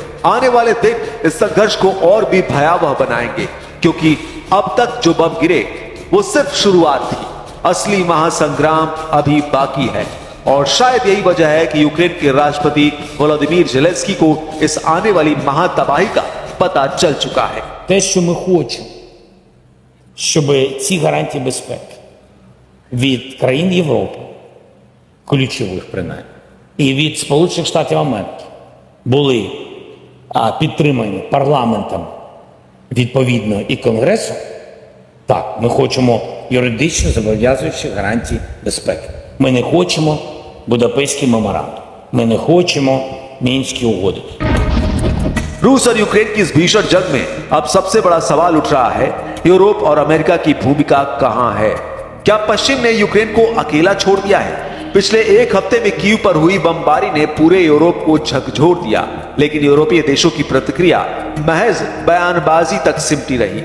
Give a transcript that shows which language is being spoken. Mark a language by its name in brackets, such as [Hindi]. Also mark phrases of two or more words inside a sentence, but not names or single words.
[Hindi] आने वाले दिन इस संघर्ष को और भी भयावह बनाएंगे, क्योंकि अब तक जो बम गिरे वो सिर्फ शुरुआत थी। असली महासंग्राम अभी बाकी है और शायद यही वजह है कि यूक्रेन के राष्ट्रपति वोलोदिमीर जेलेंस्की को इस आने वाली महातबाही का पता चल चुका है। [Ukrainian] Те, що ми хочемо, щоб ці гарантії безпеки від країн Європи, ключових принаймні, і від Сполучених Штатів Америки були підтримані парламентом відповідно і Конгресом, так, ми хочемо юридично зобов'язуючі гарантії безпеки. Ми не хочемо Будапештський меморандум. Ми не хочемо Мінські угоди. [Hindi] रूस और यूक्रेन की इस भीषण जंग में अब सबसे बड़ा सवाल उठ रहा है, यूरोप और अमेरिका की भूमिका कहां है? क्या पश्चिम ने यूक्रेन को अकेला छोड़ दिया है? पिछले एक हफ्ते में कीव पर हुई बमबारी ने पूरे यूरोप को झकझोर दिया, लेकिन यूरोपीय देशों की प्रतिक्रिया महज बयानबाजी तक सिमटी रही।